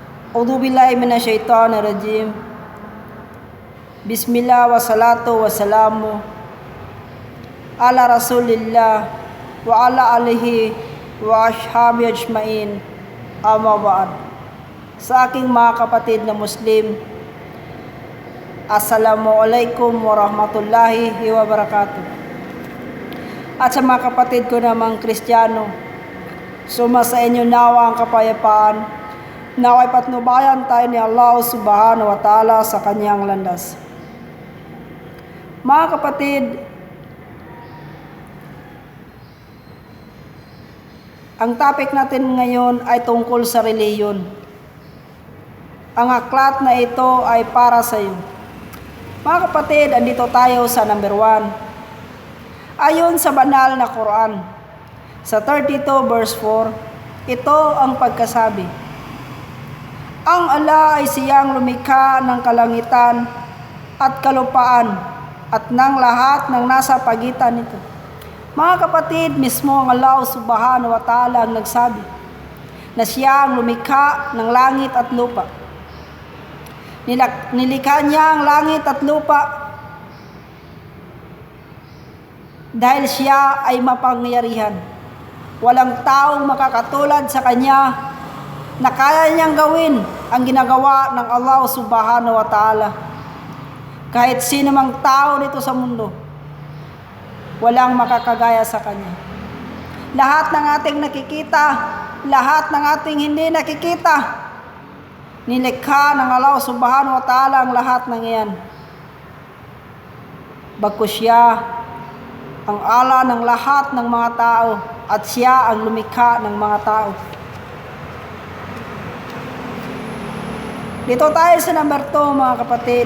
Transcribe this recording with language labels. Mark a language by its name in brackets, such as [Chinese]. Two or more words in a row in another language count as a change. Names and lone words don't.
[Arabic] أعوذ بالله من الشيطان الرجيم. بسم الله والصلاة والسلام على رسول الله وعلى آله وأصحابه أجمعين. أما بعد. [Filipino] Sa aking mga kapatid na Muslim, [Arabic] السلام عليكم ورحمة الله وبركاته. [Filipino] At sa mga kapatid ko namang Kristiyano, suma sa inyo nawa ang kapayapaan, naway patnubayan tayo ni Allah [Arabic] سبحانه وتعالى [Filipino] sa kanyang landas. Mga kapatid, ang topic natin ngayon ay tungkol sa reliyon. Ang aklat na ito ay para sa iyo. Mga kapatid, andito tayo sa number 1. Ayon sa banal na Quran, sa 32 verse 4, ito ang pagkasabi. Ang Allah ay siyang lumikha ng kalangitan at kalupaan at ng lahat ng nasa pagitan nito. Mga kapatid, mismo ang Allah [Arabic] سبحانه وتعالى [Filipino] ang nagsabi na siya ang lumikha ng langit at lupa. Nilikha niya ang langit at lupa dahil siya ay mapangyarihan. Walang taong makakatulad sa kanya na kaya niyang gawin ang ginagawa ng Allah [Arabic] سبحانه وتعالى. [Filipino] Kahit sino mang tao dito sa mundo, walang makakagaya sa kanya. Lahat ng ating nakikita, lahat ng ating hindi nakikita, nilikha ng Allah [Arabic] سبحانه وتعالى [Filipino] ang lahat ng iyan. Bagkus siya ang ala ng lahat ng mga tao at siya ang lumikha ng mga tao. Dito tayo sa number 2, mga kapatid.